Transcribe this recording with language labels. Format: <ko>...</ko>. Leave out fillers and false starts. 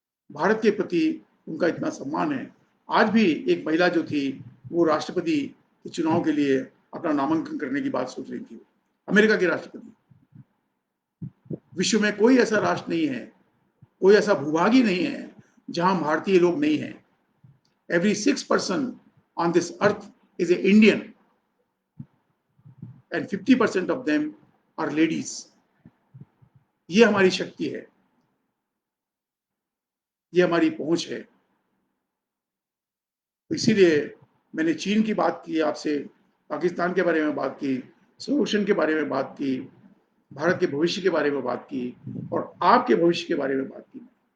<hi>भारत के प्रति उनका इतना सम्मान है। आज भी एक महिला जो थी वो राष्ट्रपति के चुनाव के लिए अपना नामांकन करने की बात सोच रही थी, अमेरिका के राष्ट्रपति। विश्व में कोई ऐसा राष्ट्र नहीं है, कोई ऐसा भूभाग ही नहीं है जहां भारतीय लोग नहीं हैं।</hi> <en>Every 6 person on this earth is an Indian and 50% of them are ladies.</en> <hi>ये हमारी शक्ति है, ये हमारी पहुंच है। तो इसीलिए मैंने चीन की बात की आपसे, पाकिस्तान के बारे में बात की, संरक्षण के बारे में बात की, भारत के भविष्य के बारे में बात की और आपके भविष्य के बारे में बात की।</hi>